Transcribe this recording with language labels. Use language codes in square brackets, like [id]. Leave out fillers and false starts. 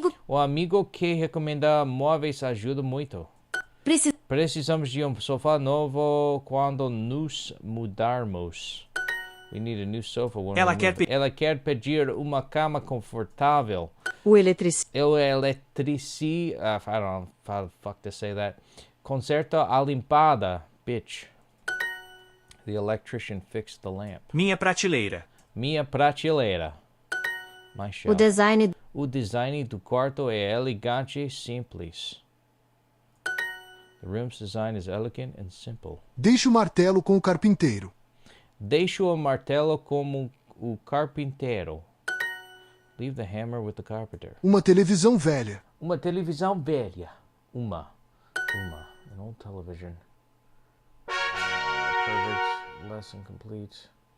[pt] O amigo que recomenda móveis ajuda muito. Precisamos de sofá novo quando nos mudarmos. [en] We need a new sofa when [pt] Ela quer pedir uma cama confortável. O eletricista. [en] I don't know how the fuck to say that. [pt] Conserta a limpada, [en] bitch. The electrician fixed the lamp. [pt] Minha prateleira. Minha prateleira. [en] My shelf. [pt] O design do quarto é elegante e simples. [en] The room's design is elegant and simple. [pt] Deixe o martelo com o carpinteiro. Deixo o martelo como o carpinteiro. [en] Leave the hammer with the carpenter. [pt] Uma televisão velha. Uma televisão velha. [en] An old television. Perfect. Lesson complete.